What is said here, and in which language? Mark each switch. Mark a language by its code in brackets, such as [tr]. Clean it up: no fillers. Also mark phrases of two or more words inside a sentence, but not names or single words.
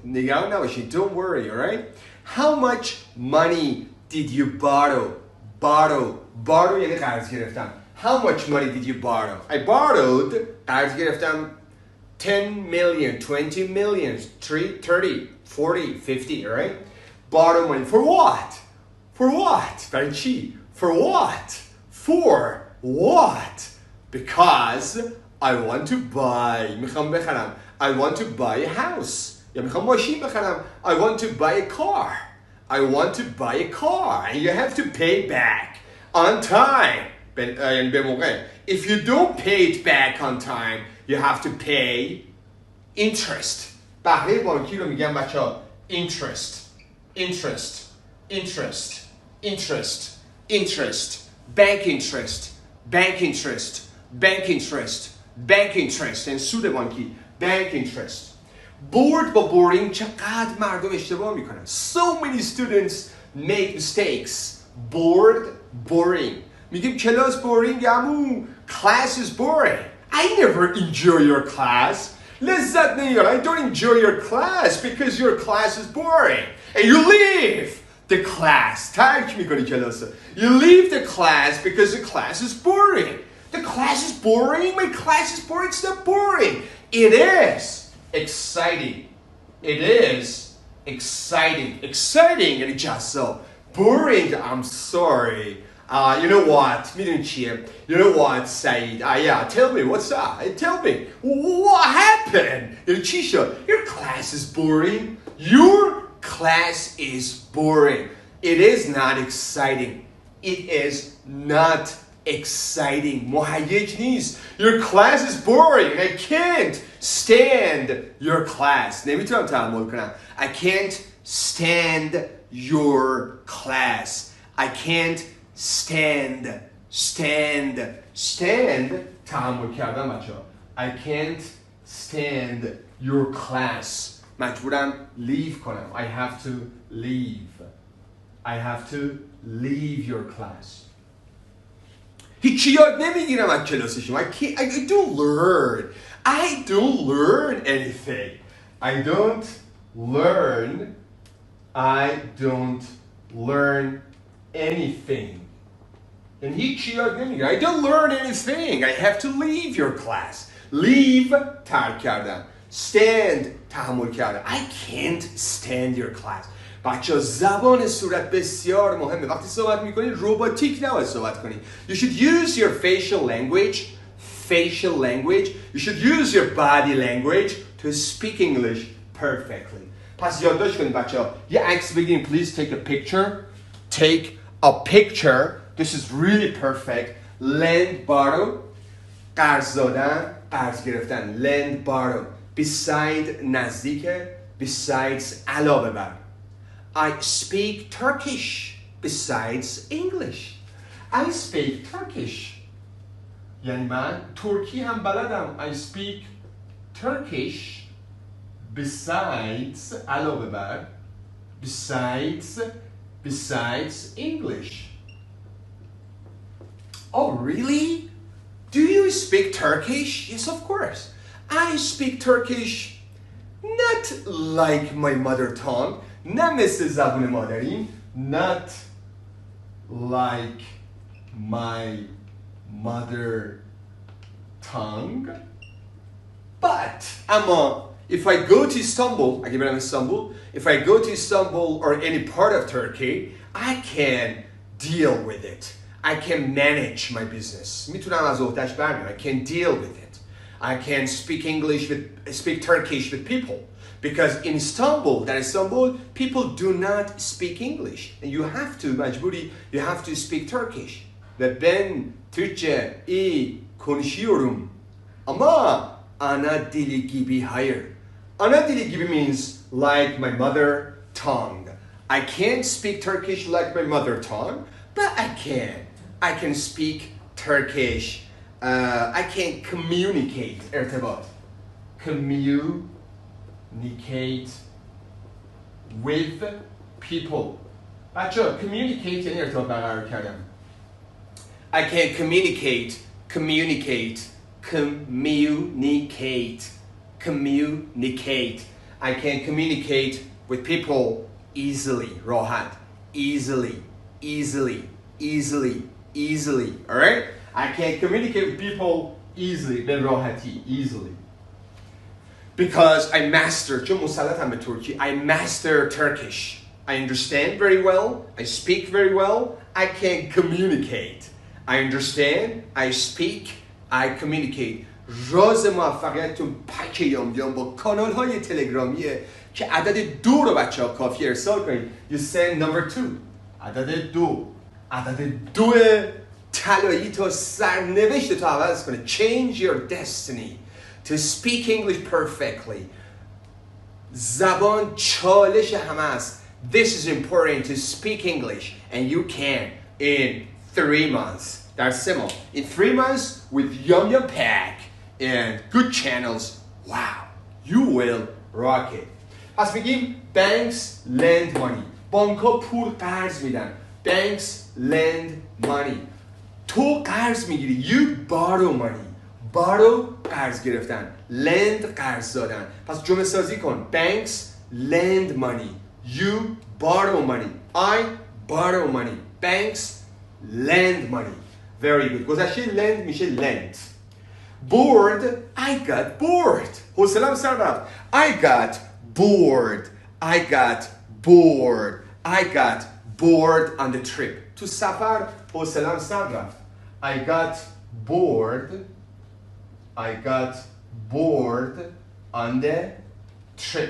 [fa] نگران نباشید. [en] Don't worry, alright? How much money did you borrow? [fa] Borrow یعنی قرض گرفتم. [en] How much money did you borrow? I borrowed [fa] قرض گرفتم [en] 10 million, 20 million, 30, 40, 50, alright? Borrow money. For what? For what? [fa] برای چی? [en] For what? For what? Because I want to buy. [fa] میخوام بخرم. [en] I want to buy a house. [fa] یا میخوام ماشین بخرم. [en] I want to buy a car. I want to buy a car. And you have to pay back on time. [fa] به موقع. [en] If you don't pay it back on time, you have to pay interest. [fa] بهره بانکی رو میگم بچه‌ها [en] interest. Bank interest. [fa] این سود بانکی. [en] Bank interest. Bored [fa] با boring چقدر مردم اشتباه میکنن. [en] So many students make mistakes. [fa] Boring. میگیم کلاس boring عمو. [en] Class is boring. I never enjoy your class. [fa] لذت نمیبرم. [en] I don't enjoy your class because your class is boring. And you leave the class. [fa] ترک میکنی کلاس. [en] You leave the class because the class is boring. The class is boring? My class is boring? It's not boring. It is exciting. It is exciting. [fa] Exciting یعنی جذاب. Boring, [en] I'm sorry. You know what? [fa] میدونی چیه؟ [en] You know what, Saeed? Yeah, tell me, what's up? Tell me, what happened? [fa] یعنی چی شد? [en] Your class is boring. Your class is boring. It is not exciting. It is not exciting. [fa] مهیج نیست. [en] Your class is boring. I can't stand your class. [fa] نمیتونم تحمل کنم. [en] I can't stand your class. I can't stand [fa] تحمل کردن بچه ها. [en] I can't stand your class. [fa] مجبورم leave کنم. [en] I have to leave your class. [fa] هیچی یاد نمیگیرم از کلاس شما. [en] I don't learn anything. I don't learn anything. [fa] And هیچی یاد نمیگیرم. [en] I don't learn anything. I have to leave your class. [fa] Leave ترک کردن. Stand تحمل کردن. [en] I can't stand your class. [fa] بچه زبان صورت بسیار مهمه. وقتی صحبت میکنید روباتیک نباید صحبت کنید. [en] You should use your facial language. You should use your body language to speak English perfectly. [fa] پس یادداشت کنید بچه ها. یه عکس بگیریم. [en] Please take a picture. Take a picture. This is really perfect. Lend, borrow. [fa] قرض دادن، قرض گرفتن. [en] Lend, borrow. [fa] Beside نزدیکه. Besides علاوه بر. [en] I speak Turkish besides English. I speak Turkish. [fa] یعنی من ترکی هم بلدم. [en] I speak Turkish besides [fa] علاوه بر. [en] Besides English. Oh, really? Do you speak Turkish? Yes, of course. I speak Turkish not like my mother tongue. [fa] نه مثل زبون مادریم. [en] Not like my mother tongue. But اما if I go to Istanbul, [fa] اگه برم استانبول, [en] if I go to Istanbul or any part of Turkey, I can deal with it. I can manage my business. [fa] میتونم از عهده‌اش برمیام. [en] I can deal with it. I can speak Turkish with people. Because in Istanbul, people do not speak English. And you have to, مجبوری, you have to speak Turkish. [tr] ve ben Türkçe iyi konuşuyorum ama ana dili gibi hayır. Ana dili gibi [en] means like my mother tongue. I can't speak Turkish like my mother tongue, but I can speak Turkish. I can communicate. ارتباط. Communicate with people. [fa] بچه communicate یعنی ارتباط برقرار کردن. [en] I can communicate. I can communicate with people easily. راحت. Easily. Alright? I can communicate with people easily. [fa] به راحتی. [en] Easily. Because I master, [fa] چون مسلطم به ترکی, [en] I master Turkish. I understand very well. I speak very well. I can communicate. I understand. I speak. I communicate. [fa] راز موفقیتتون پک یام با کانال های تلگرامیه که عدد 2 رو بچه ها کافی ارسال کنید. [en] You send number 2. [fa] عدد 2 طلایی تا سرنوشت تو عوض کنه. [en] Change your destiny to speak English perfectly. [fa] زبان چالش همه است. [en] This is important to speak English and you can in 3 months. [fa] در 3 ماه. [en] In 3 months with Yum Pack and good channels. Wow. You will rock it. [fa] پس میگیم [en] banks lend money. [fa] بانک ها پول قرض میدن. [en] Banks lend money. [fa] تو قرض میگیری. [en] You borrow money. [fa] borrow قرض گرفتن. lend قرض دادن. پس جمله سازی کن. [en] Banks lend money. You borrow money. I borrow money. Banks lend money. Very good. گذشته lend میشه lent. Bored. I got bored. [fa] حوصله‌ام سر رفت. [en] I got bored. I got bored on the trip. [fa] تو سفر حوصله‌ام سر رفت. [en] I got bored on the trip.